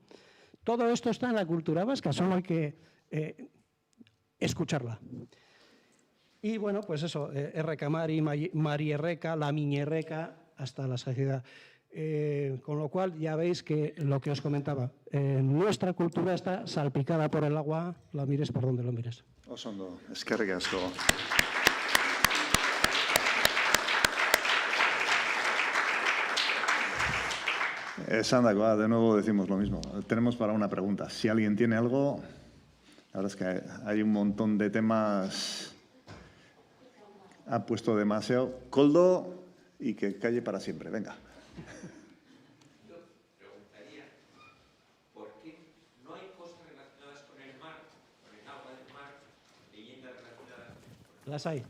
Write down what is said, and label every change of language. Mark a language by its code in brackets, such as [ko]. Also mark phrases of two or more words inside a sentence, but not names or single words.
[es] Todo esto está en la cultura vasca, solo hay que escucharla. Y bueno, pues eso, Errecamari, Marierreca, La Miñerreca, hasta la saciedad. Con lo cual ya veis que lo que os comentaba, nuestra cultura está salpicada por el agua, la mires por donde lo mires. [eu] Osondo, eskerrik asko. Sandakoa, [es] de nuevo decimos lo mismo. Tenemos para una pregunta. Si alguien tiene algo, la verdad es que hay un montón de temas. Ha puesto demasiado. Koldo, y que calle para siempre. Venga. Yo preguntaría, ¿por qué no hay cosas relacionadas con el mar, con el agua del mar, leyendas relacionadas con